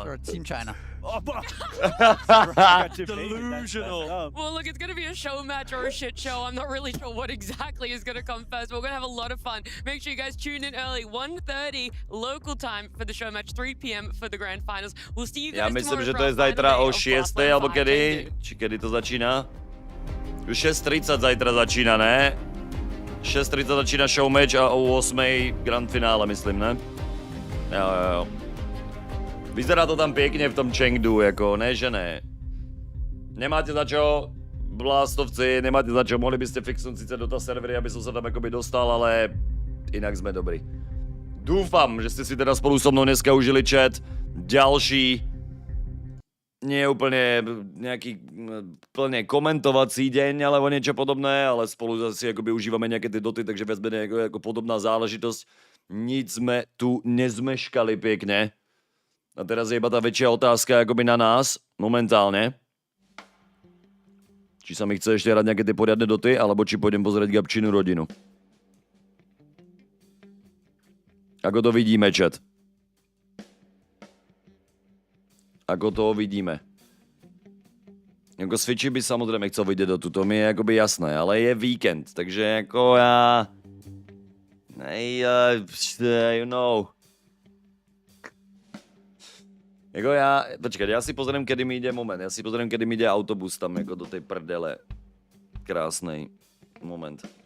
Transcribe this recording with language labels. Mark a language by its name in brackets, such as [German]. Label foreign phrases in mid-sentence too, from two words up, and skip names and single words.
[English] Sure, Team China. Delusional. Well, look, it's going to be a show match or a shit show. I'm not really sure what exactly is going to come first, but we're going to have a lot of fun. Make sure you guys tune in early, 1:30 local time for the show match, 3 p.m. for the grand finals. We'll see you guys [Czech] Já myslím, [English] tomorrow [Czech] že [English] for [Czech] to [English] our [Czech] je [English] final [Slovak] zajtra [English] day [Slovak] o [English] of [Slovak] 6. [English] Fast [Slovak] alebo [English] Lane [Slovak] kedy? 5. [Czech] Či kedy to začíná? Už 6:30 zajtra začíná, ne? 6:30 začíná show match a o 8. grand finále, myslím, ne? Jo. Vyzerá to tam pěkně v tom Chengdu, jako, ne, že ne. [Slovak] Nemáte za čo, blástovci, nemáte za čo, [Czech] mohli byste fixnout sice Dota servery, [Slovak] aby som sa tam jakoby dostal, [Czech] ale jinak jsme dobrý. Doufám, že jste si teda spolu [Slovak] so mnou [Czech] dneska užili chat. [Slovak] Další, nie úplně nějaký plně komentovací deň, ale o niečo podobné, ale spolu zase jakoby užíváme nějaké ty doty, takže viac menej jako podobná záležitosť. Nic sme tu nezmeškali pěkně. A teraz je iba tá väčšia otázka akoby na nás, momentálne. Či sa mi chce ešte hrať nejaké tie poriadne doty, alebo či pôjdem pozrieť Gabčinu rodinu. Ako to vidíme, chat? Ako to vidíme? Jako Switchi by samozrejme chcel vidieť do to mi je akoby jasné, ale je víkend, takže jako já... [English] you know... [Slovak] Jako já, počkej, já si pozriem, kedy mi ide moment, já si pozriem, kedy mi ide autobus tam jako do tej prdele. [Czech] Krásnej moment.